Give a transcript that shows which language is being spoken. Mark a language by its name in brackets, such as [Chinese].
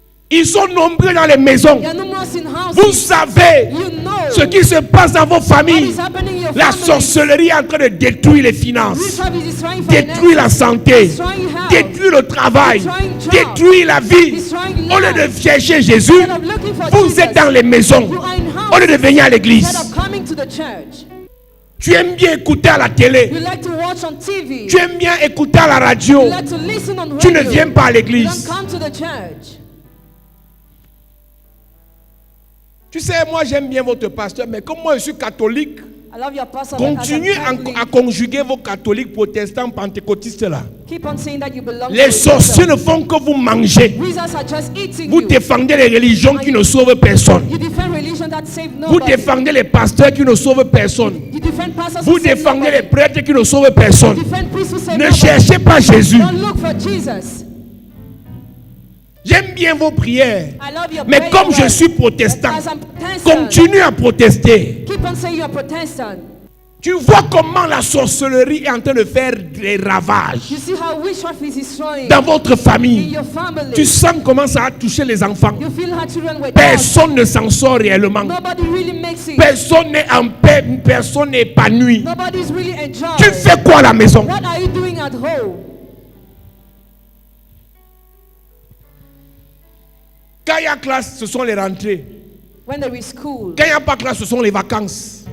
[French] Ils sont nombreux dans les maisons. [English] They are numerous in [French] Vous [English] houses. [French] savez [English] You know [French] ce qui se passe dans vos [English] what [French] familles. [English] is happening in your [French] La [English] family. [French] sorcellerie est en train de détruire les finances, [English] Witchcraft is destroying [French] détruire la [English] finances, [French] santé, [English] destroying health, [French] détruire le travail, [English] destroying job, [French] détruire la vie. [English] destroying [French] Au lieu [English] life. [French] de chercher Jésus, [English] Instead of looking for [French] vous [English] Jesus, [French] êtes dans les maisons. [English] you are in [French] Au lieu [English] houses. [French] de venir à l'église, [English] Instead of coming to the church. [French] tu aimes bien écouter à la télé, [English] You like to watch on TV. [French] tu aimes bien écouter à la radio, [English] You like to listen on radio. [French] tu ne viens pas à [English] You [French] l'église. [English] don't come to the church. [French] Tu sais, moi j'aime bien votre pasteur, mais comme moi je suis catholique, [English] I love your pastor. but as a [French] continuez [English] Catholic, [French] à conjuguer vos catholiques, protestants, pentecôtistes là. [English] keep on saying that you belong [French] Les [English] to [French] sorciers [English] Jesus. [French] ne font que vous manger. [English] Wizards are just eating [French] Vous [English] you. [French] défendez les religions qui ne sauvent personne. [English] You defend religion that save [French] Vous [English] nobody. [French] défendez les pasteurs qui ne sauvent personne. [English] You defend pastors [French] Vous [English] who save [French] défendez [English] nobody. [French] les prêtres qui ne sauvent personne. [English] You defend priests who save [French] Ne [English] nobody. [French] cherchez pas Jésus. [English] Don't look for Jesus. [French] J'aime bien vos prières. [English] I love your [French] Mais [English] prayer [French] comme je [English] words. [French] suis protestant, [English] But as I'm Protestant, [French] continue à protester. [English] keep on saying you're Protestant. [French] Tu vois comment la sorcellerie est en train de faire des ravages [English] You see how witchcraft is destroying [French] dans votre [English] in [French] famille. [English] your family. [French] Tu sens comment ça a touché les enfants. [English] You feel how children were lost. [French] Personne ne s'en sort réellement. [English] Nobody really makes it. [French] Personne n'est en paix, personne n'est épanoui. [English] Nobody's really enjoying. [French] Tu fais quoi à la maison? [English] What are you doing at home? [French] Quand il y a classe, ce sont les rentrées. [English] When there is school. [French] Quand il n'y a pas classe, ce sont les vacances.